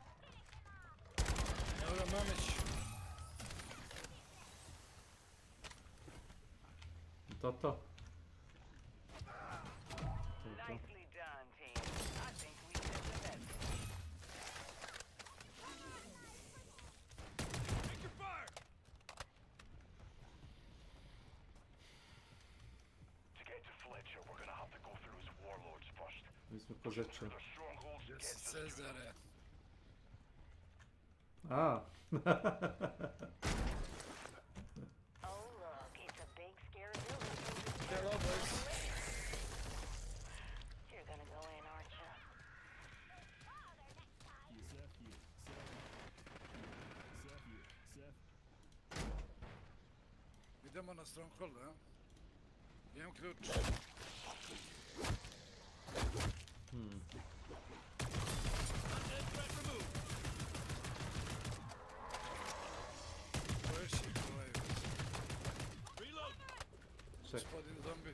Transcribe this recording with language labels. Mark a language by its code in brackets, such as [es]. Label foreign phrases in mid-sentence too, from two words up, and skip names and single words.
[hr] Evo ga Mamić. To. [en] Nicely done, team. I think we did the best. Take your fire! To get to Fletcher, we're gonna have to go through his warlords first. [hr] Mi smo kozače. Gdje si Cezare? A. [en] Hello, boys. You're gonna go in, aren't you? [hr] Idemo na Stronghold, a? Imam ključ. Gospodin zombi.